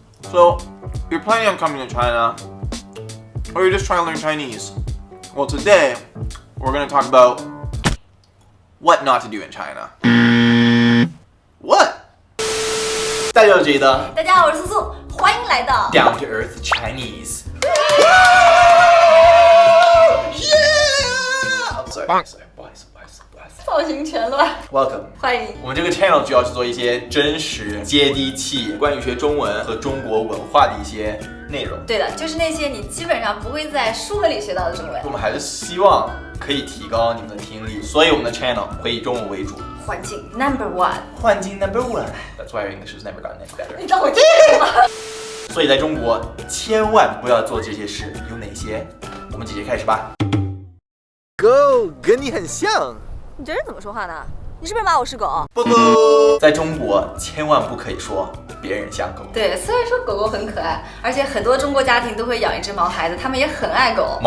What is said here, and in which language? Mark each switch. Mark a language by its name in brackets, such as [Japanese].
[English] So, you're planning on coming to China, or you're just trying to learn Chinese? Well, today, we're going to talk about what not to do in China. What? [Chinese] 大家好，我是 Jada。大家好，我是苏苏，欢迎来到 [English] Down to Earth Chinese. Yeah! I'm sorry, [Chinese] 不好意思。造型全乱。 [English] Welcome. [Chinese] 欢迎。我们这个 channel 主要是做一些真实、接地气，关于学中文和中国文化的一些内容。对的，就是那些你基本上不会在书本里学到的中文。我们还是希望可以提高你们的听力，所以我们的 channel 会以中文为主。环境 [English] number one。 [Chinese] 环境 [English] number one. That's why our English has never gotten any better. [Chinese] 你当我听了吗？所以在中国千万不要做这些事，有哪些？我们直接开始吧。Go， 跟你很像。你这人怎么说话呢？你是不是骂我是狗？不不，在中国千万不可以说别人像狗。对，虽然说狗狗很可爱，而且很多中国家庭都会养一只毛孩子，他们也很爱狗。